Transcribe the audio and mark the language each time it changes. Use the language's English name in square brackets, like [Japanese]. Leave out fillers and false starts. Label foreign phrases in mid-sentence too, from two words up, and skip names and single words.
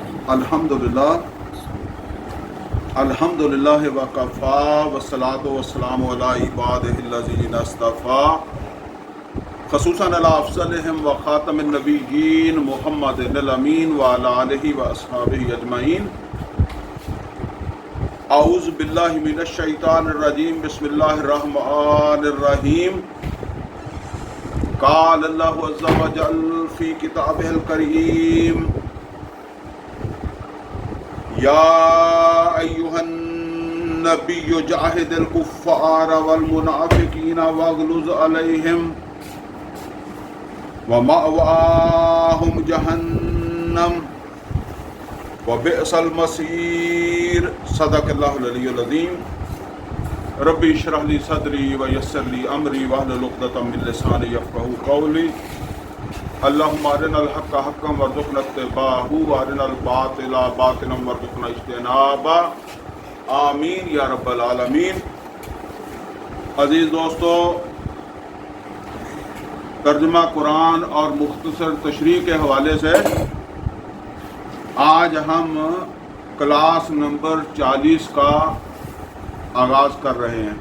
[Arabic] الحمد لله وكفى والصلاة والسلام على عباده الذين اصطفى خصوصا على أفضلهم وخاتم النبيين محمد الأمين وعلى آله وأصحابه أجمعين. أعوذ بالله من الشيطان الرجيم. بسم الله الرحمن الرحيم. قال الله عز وجل في كتابه الكريم يا أيها النبي جاهد الكفار والمنافقين واغلظ عليهم ومأواهم جهنم وبئس المصير. صدق الله العلي العظيم. رب اشرح لي صدري ويسر لي أمري واحلل عقدة من لساني يفقهوا قولي. اللهم أرنا الحق حقا وارزقنا اتباعه وأرنا الباطل باطلا وارزقنا اجتنابه. آمين يا رب العالمين. [Urdu] عزیز دوستوں، ترجمہ قرآن اور مختصر تشریح کے حوالے سے آج ہم [English] class number [Urdu] 40 کا آغاز کر رہے ہیں.